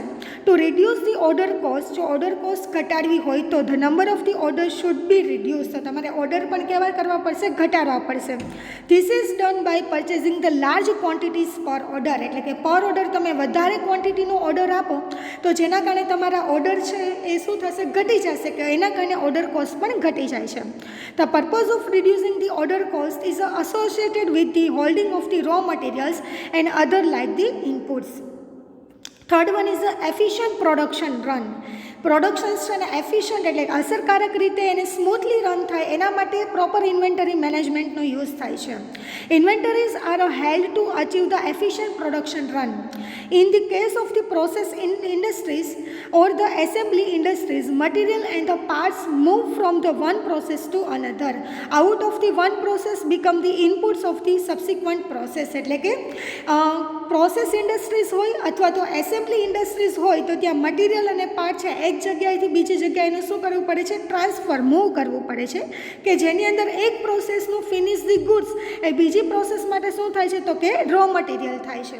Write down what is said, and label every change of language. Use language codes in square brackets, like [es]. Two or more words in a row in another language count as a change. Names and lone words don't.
[en] to reduce the order cost, [gu] જો [en] order cost [gu] ઘટાડવી હોય તો [en] the number of the order should be reduce, [gu] તો તમારે ઓર્ડર પણ કેવા કરવા પડશે? ઘટાડવા પડશે. [en] this is done by purchasing the large quantities per order, [gu] એટલે કે [en] per order [gu] તમે વધારે ક્વોન્ટિટીનો ઓર્ડર આપો તો જેના કારણે તમારા ઓર્ડર છે એ શું થશે? ઘટી જશે, કે એના કારણે [en] order cost [gu] પણ ઘટી જાય છે. [en] the purpose of reducing the order cost is associated with the holding of the raw materials and other like the inputs. Third one is the efficient production run. [gu] પ્રોડક્શન્સ છે ને એફિશિયન્ટ એટલે અસરકારક રીતે એને સ્મૂથલી રન થાય એના માટે [en] proper inventory management [gu] યુઝ થાય છે. [en] inventories are held to achieve the efficient production run. in the case of the process industries or the assembly industries, material and the parts move from the one process to another. Out of the one process become the inputs of the subsequent process. [gu] એટલે કે [en] process industries [gu] હોય અથવા તો [en] assembly industries [gu] હોય તો ત્યાં મટીરિયલ અને પાર્ટ છે એક જગ્યાએથી બીજી જગ્યાએ એનું શું કરવું પડે છે? ટ્રાન્સફર, મૂવ કરવું પડે છે, કે જેની અંદર એક પ્રોસેસનું [en] finish the goods [gu] એ બીજી પ્રોસેસ માટે શું થાય છે? તો કે [en] raw material [gu] થાય છે.